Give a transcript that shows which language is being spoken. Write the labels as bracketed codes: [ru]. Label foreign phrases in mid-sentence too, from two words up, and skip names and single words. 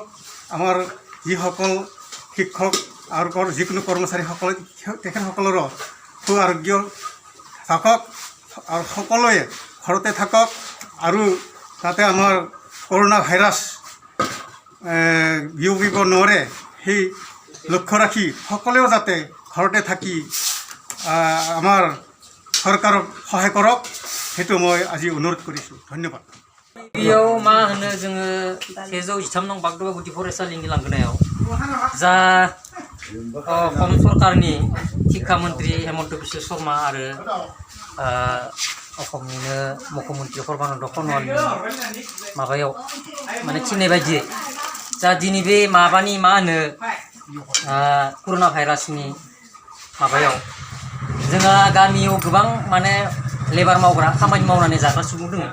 [as] আমাৰ যিসকল শিক্ষক আৰু যিকোনো কৰ্মচাৰীসকল তেখেতসকলৰো সু আৰোগ্য থাকক আৰু সকলোৱে ঘৰতে থাকক আৰু যাতে আমাৰ কৰোণা ভাইৰাছ বিয়পিব নোৱাৰে সেই লক্ষ্য ৰাখি সকলোৱেও যাতে ঘৰতে থাকি আমাৰ চৰকাৰক সহায় কৰক, সেইটো মই আজি অনুৰোধ কৰিছোঁ। ধন্যবাদ। [brx] बेयाव मा होनो जोङो 113 नं बागडोबा गुदि फरायसालिनि लांगोनायाव जा असम सरकारनि शिक्षा मन्त्रि हेमन्त बिश्व शर्मा आरो असमनिनो मुख्यमन्त्रि सर्बानन्द सन'वालनि माबायाव माने थिननाय बायदियै जा दिनै बे माबानि मा होनो कर'ना भाइरासनि माबायाव जोंहा गामियाव गोबां माने लेबार मावग्रा खामानि मावनानै जाग्रा सुबुं दङ।